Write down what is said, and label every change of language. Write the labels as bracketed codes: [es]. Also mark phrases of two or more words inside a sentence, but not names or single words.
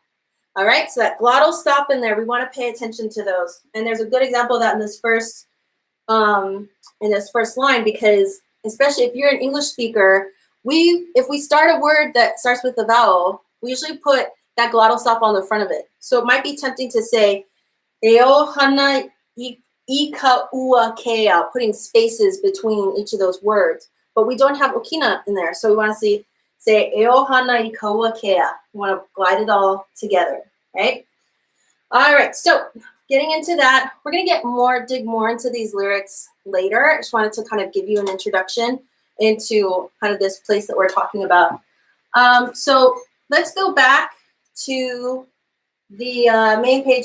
[en] All right, so that glottal stop in there, we want to pay attention to those. And there's a good example of that in this first line, because especially if you're an English speaker, if we start a word that starts with a vowel, we usually put that glottal stop on the front of it. So it might be tempting to say [haw] ʻohana i kaua kea, [en] putting spaces between each of those words, but we don't have ʻokina in there. So we want to say [haw] ʻohana i kaua kea. [en] We want to glide it all together, right? All right, so getting into that, we're going to dig more into these lyrics later. I just wanted to kind of give you an introduction into kind of this place that we're talking about. So let's go back to the main page.